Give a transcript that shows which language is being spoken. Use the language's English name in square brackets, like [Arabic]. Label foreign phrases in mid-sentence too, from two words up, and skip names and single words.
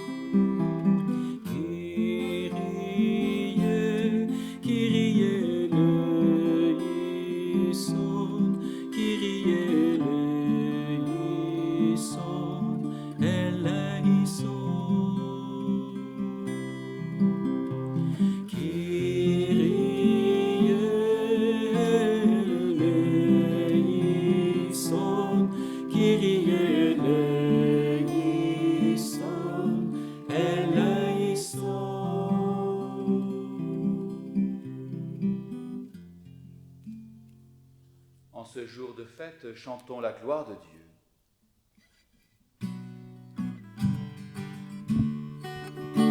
[Greek] Κύριε ἐλέησον, Κύριε ἐλέησον, ἐλέησον. Κύριε ἐλέησον, Κύριε ἐλέησον, ἐλέησον. [French] En ce jour de fête, chantons la gloire de Dieu.